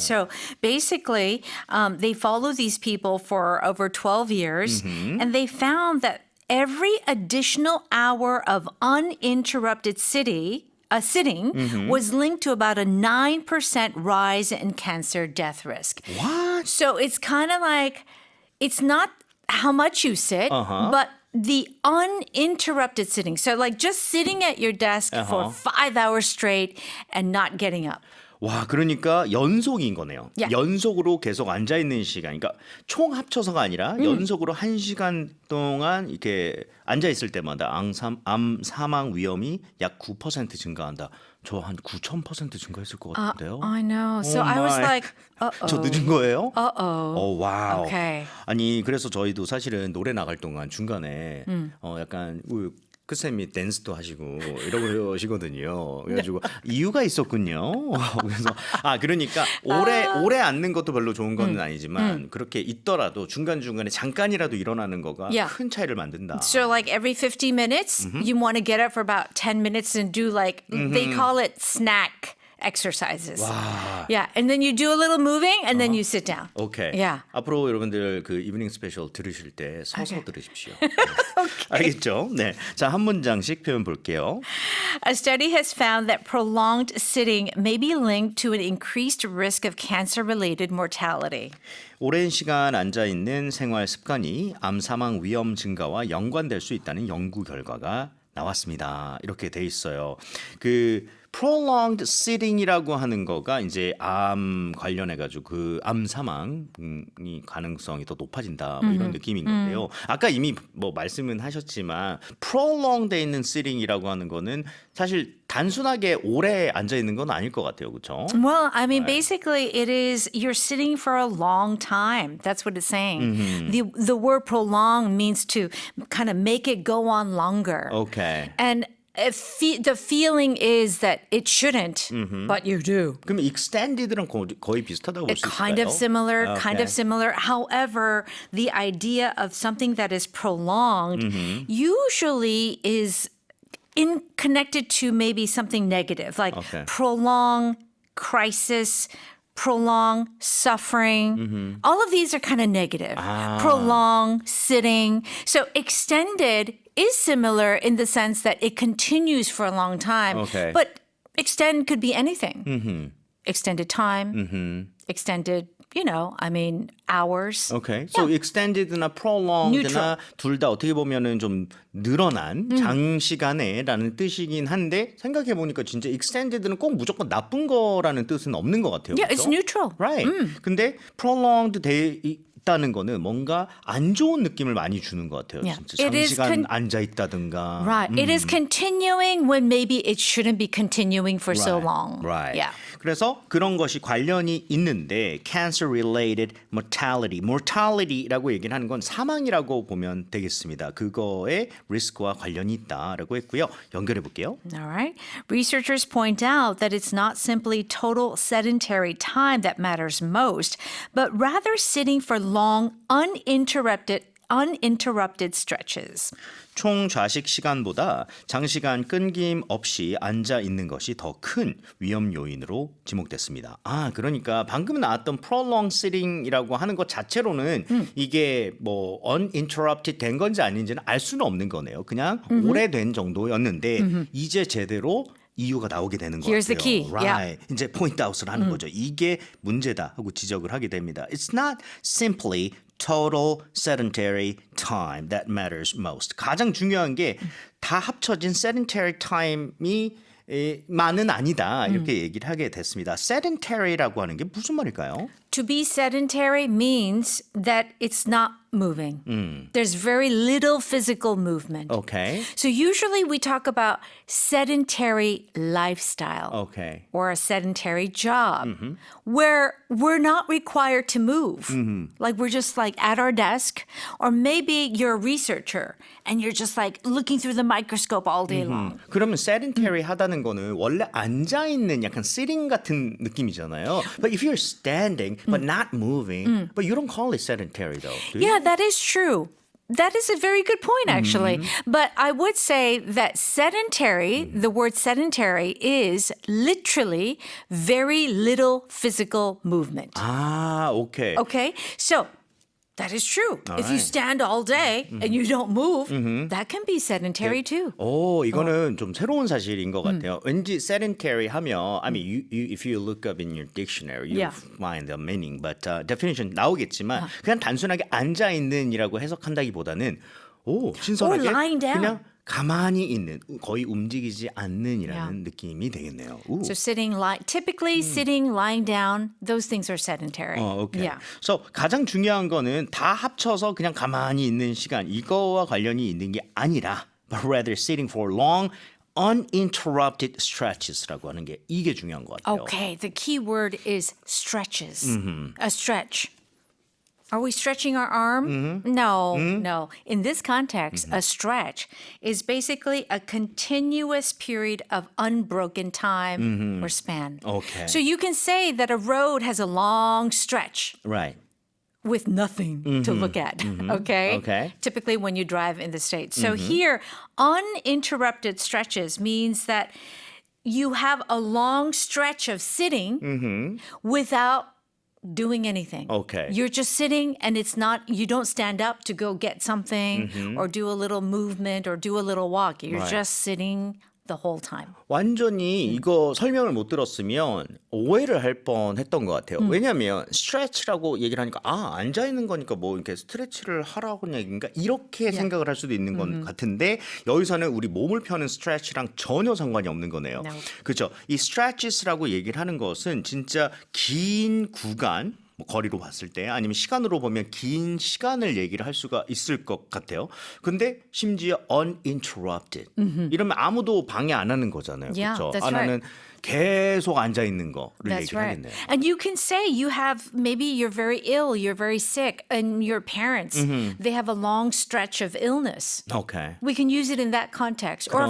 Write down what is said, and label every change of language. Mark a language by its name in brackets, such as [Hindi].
[English] So basically, they follow these people for over 12 years, and they found that every additional hour of uninterrupted sitting was linked to about a 9% rise in cancer death risk. What? So it's kind of like, it's not how much you sit, but the uninterrupted sitting. So like just sitting at your desk for 5 hours straight and not getting up. [Korean] 와, 그러니까 연속인 거네요. [English] Yeah. [Korean] 연속으로 계속 앉아 있는 시간. 그러니까 총 합쳐서가 아니라 연속으로 1시간 동안 이렇게 앉아 있을 때마다 암 사망 위험이 약 9% 증가한다. 저 한 9,000% 증가했을 것 같은데요. [English] I know. So Oh I was my. like, uh-oh. [Korean] 저 늦은 거예요? [English] Uh-oh. [Korean] 와우. [English] Okay. [Korean] 아니 그래서 저희도 사실은 노래 나갈 동안 중간에 약간 끝쌤이 댄스도 하시고 이러시거든요. 그래가지고 이유가 있었군요. 그래서 그러니까 오래 앉는 것도 별로 좋은 건 아니지만 그렇게 있더라도 중간 중간에 잠깐이라도 일어나는 거가 [English] Yeah. [Korean] 큰 차이를 만든다. [English] So like every 50 minutes, you want to get up for about 10 minutes and do like, they call it snack exercises. [Korean] 와. [English] Yeah. And then you do a little moving and then you sit down. [Korean] 오케이. [English] Yeah. [Korean] 앞으로 여러분들 그 이브닝 스페셜 들으실 때 서서 들으십시오. 알겠죠? 네. 자, 한 문장씩 표현 볼게요. [English] A study has found that prolonged sitting may be linked to an increased risk of cancer-related mortality. [Korean] 오랜 시간 앉아 있는 생활 습관이 암 사망 위험 증가와 연관될 수 있다는 연구 결과가 나왔습니다. 이렇게 돼 있어요. 그 prolonged sitting이라고 하는 거가 이제 암 관련해 가지고 그 암 사망이 가능성이 더 높아진다 뭐 이런 느낌인 건데요. 아까 이미 뭐 말씀은 하셨지만 prolonged 돼 있는 sitting이라고 하는 거는 사실 단순하게 오래 앉아 있는 건 아닐 것 같아요. 그렇죠? [English] Well, I mean, basically, it is you're sitting for a long time. That's what it's saying. The word prolong means to kind of make it go on longer. [Korean] 오케이. [English] And the feeling is that it shouldn't, but you do. [Korean] 그럼 extended랑 거의 비슷하다고 볼 수 있을까요? [English] Kind of similar, kind Okay. of similar. However, the idea of something that is prolonged usually is connected to maybe something negative, like Okay. prolonged crisis, prolonged suffering. All of these are kind of negative. Prolonged sitting. So extended is similar in the sense that it continues for a long time. Okay. But extend could be anything. Extended time, extended, hours. [Korean] 오케이. So extended나 prolonged나 [English] Neutral. [Korean] 둘 다 어떻게 보면은 좀 늘어난 장시간에라는 뜻이긴 한데 생각해 보니까 진짜 extended는 꼭 무조건 나쁜 거라는 뜻은 없는 것 같아요. [English] Yeah, it's [Korean] 그렇죠? [English] neutral. Right. [Korean] 근데 prolonged 돼 있다는 거는 뭔가 안 좋은 느낌을 많이 주는 것 같아요. [English] Yeah. [Korean] 진짜 [English] It is [Korean] 장시간 앉아 있다든가. [English] Right. It is continuing when maybe it shouldn't be continuing for so long. Right. Yeah. [Korean] 그래서 그런 것이 관련이 있는데 cancer-related mortality라고 얘기를 하는 건 사망이라고 보면 되겠습니다. 그거에 리스크와 관련이 있다라고 했고요. 연결해 볼게요. [English] All right. Researchers point out that it's not simply total sedentary time that matters most, but rather sitting for long, uninterrupted stretches. [Korean] 총 좌식 시간보다 장시간 끊김 없이 앉아 있는 것이 더 큰 위험 요인으로 지목됐습니다. 그러니까 방금 나왔던 prolonged sitting이라고 하는 것 자체로는 이게 뭐 uninterrupted 된 건지 아닌지는 알 수는 없는 거네요. 그냥 오래된 정도였는데 이제 제대로 이유가 나오게 되는 것 [English] Here's the [Korean] 같아요. [English] key. Right. [Korean] 이제 포인트 아웃을 하는 거죠. 이게 문제다 하고 지적을 하게 됩니다. [English] It's not simply total sedentary time that matters most. [Korean] 가장 중요한 게 다 합쳐진 sedentary time이 만은 아니다 이렇게 얘기를 하게 됐습니다. sedentary라고 하는 게 무슨 말일까요? [English] To be sedentary means that it's not moving. There's very little physical movement. Okay. So usually we talk about sedentary lifestyle Okay. or a sedentary job where we're not required to move. Like we're just like at our desk, or maybe you're a researcher and you're just like looking through the microscope all day long. [Korean] 그러면 sedentary 하다는 거는 원래 앉아 있는 약간 sitting 같은 느낌이잖아요. [English] But if you're standing but not moving, but you don't call it sedentary though. Do you? Yeah, that is true. That is a very good point, actually. But I would say that sedentary, the word sedentary is literally very little physical movement. [Korean] 아, 오케이. [English] Okay? So that is true. If you right. stand all day and you don't move, that can be sedentary too. [Korean] 오, 이거는 좀 새로운 사실인 것 같아요. 왠지 sedentary 하면, [English] I mean, if you look up in your dictionary, you Yeah. find the meaning, but definition [Korean] 나오겠지만 그냥 단순하게 앉아 있는이라고 해석한다기보다는 오, 신선하게 [English] Or lying down. [Korean] 그냥 가만히 있는, 거의 움직이지 않는이라는 느낌이 되겠네요. 오. [English] So typically sitting, lying down, those things are sedentary. [Korean] 오케이. [English] Yeah. [Korean] So 가장 중요한 거는 다 합쳐서 그냥 가만히 있는 시간 이거와 관련이 있는 게 아니라 [English] but rather sitting for long uninterrupted stretches [Korean] 라고 하는 게 이게 중요한 것 같아요. [English] Okay, the key word is stretches. A stretch. Are we stretching our arm? No, no. In this context, a stretch is basically a continuous period of unbroken time or span. Okay. So you can say that a road has a long stretch Right. with nothing to look at, okay? Okay. Typically when you drive in the States. So here, uninterrupted stretches means that you have a long stretch of sitting without doing anything. Okay. You're just sitting and it's not, you don't stand up to go get something or do a little movement or do a little walk. You're Right. just sitting the whole time. [Korean] 완전히 이거 설명을 못 들었으면 오해를 할 뻔했던 것 같아요. 왜냐하면 stretch라고 얘기를 하니까 아 앉아 있는 거니까 뭐 이렇게 스트레치를 하라고 얘기인가 이렇게 생각을 할 수도 있는 것 같은데 여기서는 우리 몸을 펴는 stretch랑 전혀 상관이 없는 거네요. [English] No. [Korean] 그렇죠? 이 stretches라고 얘기를 하는 것은 진짜 긴 구간 뭐 거리로 봤을 때 아니면 시간으로 보면 긴 시간을 얘기를 할 수가 있을 것 같아요. 근데 심지어 uninterrupted 이러면 아무도 방해 안 하는 거잖아요. [English] Yeah, [Korean] 그렇죠? [English] that's [Korean] 안 [English] right. [Korean] 하는 계속 앉아 있는 거를 [English] That's [Korean] 얘기를 [English] right. [Korean] 하겠네요. [English] And you can say you have, maybe you're very ill, you're very sick, and your parents, they have a long stretch of illness. [Korean] 오케이. [English] We can use it in that context, or a